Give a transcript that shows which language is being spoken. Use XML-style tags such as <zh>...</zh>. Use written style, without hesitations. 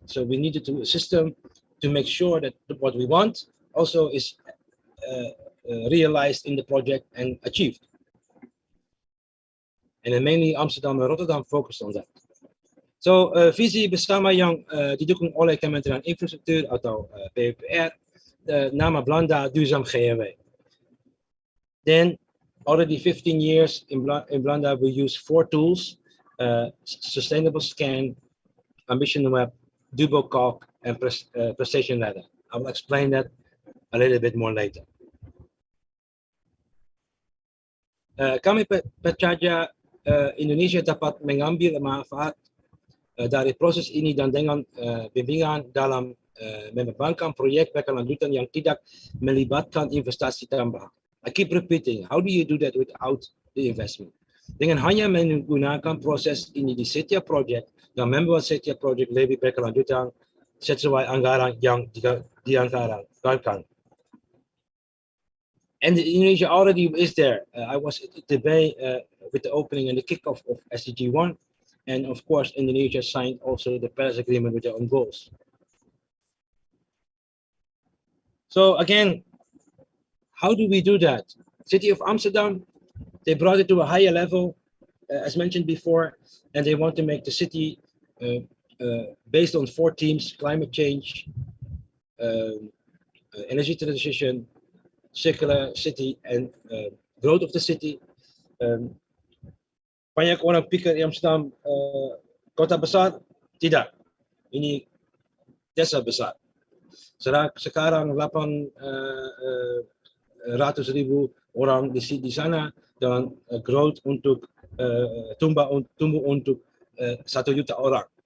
<en>So we needed a system to make sure that what we want also is realized in the project and achieved. And then mainly Amsterdam and Rotterdam focused on that.</en> <id>So visi bersama yang didukung oleh Kementerian Infrastruktur atau PUPR, nama Belanda Duurzaam GRW.</id> <en>Then already 15 years in Belanda, we use 4 tools: Sustainable Scan, Ambition Web, Dubo Calc, and Precision Ladder. I will explain that a little bit more later.</en> <id>Kami percaya Indonesia dapat mengambil manfaat dari proses ini dan dengan bimbingan dalam mengembangkan proyek berkelanjutan yang tidak melibatkan investasi tambahan.</id> <en>I keep repeating, how do you do that without the investment?</en> <id>Dengan hanya menggunakan proses ini di setiap proyek dan membuat setiap proyek lebih berkelanjutan sesuai anggaran yang dianggarkan.</id> <en>And Indonesia already is there. I was at the Bay with the opening and the kickoff of SDG 1. And of course, Indonesia signed also the Paris Agreement with their own goals. So again, how do we do that? City of Amsterdam, they brought it to a higher level, as mentioned before, and they want to make the city based on 4 themes: climate change, energy transition, circular city, and growth of the city.</en> <id>Banyak orang pikir Amsterdam kota besar, tidak. Ini desa besar. Sekarang 800,000 orang di sana dan growth untuk tumbuh untuk 1 juta orang.</id>